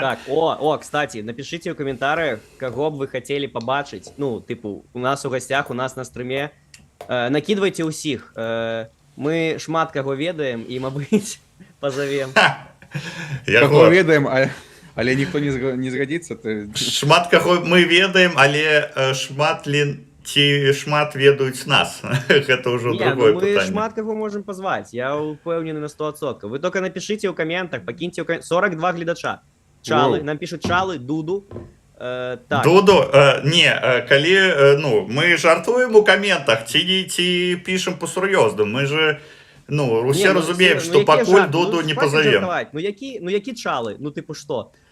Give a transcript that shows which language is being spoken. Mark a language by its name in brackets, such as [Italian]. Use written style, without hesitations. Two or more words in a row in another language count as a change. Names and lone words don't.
[Russian] Так, кстати, напишите в комментариях, кого бы вы хотели побачить. Ну, типу, у нас у гостях, у нас на стриме. Накидывайте усіх. [Belarusian] Мы шмат кого ведаем, і, мабуть, позовем. Кого ведаем, але ніхто не згодится. Шмат каго мы ведаем, але шмат ведаюць нас. Гэта ўжо другое мы пытанне. [Russian] шмат кого можем позвать, [Belarusian] я упевнены [Russian] на 100%. Вы только напишите в комментах, покиньте 42 глядача. Чалы, нам пишут Чалы, Дуду. Так. [Belarusian] Дуду, калі, ну, мы жартуем у комментах, ці пишем по-сур'ёзнаму. Мы же, ну, усе разумеем, што пакуль Дуду не позовем. Ну які Чалы? Ну типу што?